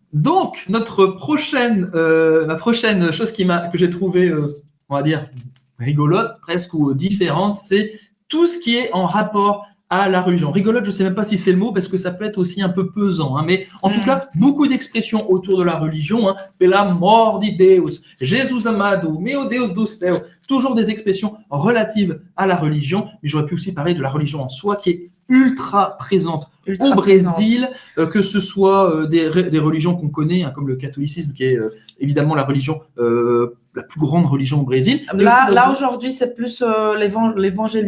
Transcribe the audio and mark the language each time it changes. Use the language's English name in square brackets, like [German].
[French] Donc, ma prochaine chose que j'ai trouvée, on va dire, rigolote, presque ou différente, c'est tout ce qui est en rapport à la religion. Rigolote, je ne sais même pas si c'est le mot, parce que ça peut être aussi un peu pesant. Hein, mais en tout cas, beaucoup d'expressions autour de la religion. [Portuguese] Hein, Pelo amor de Deus, Jesus amado, meu Deus do céu. [French] Toujours des expressions relatives à la religion. Mais j'aurais pu aussi parler de la religion en soi, qui est ultra présente au Brésil, que ce soit des religions qu'on connaît, hein, comme le catholicisme, qui est évidemment la religion, la plus grande religion au Brésil. Là aujourd'hui, c'est plus l'évangélisme.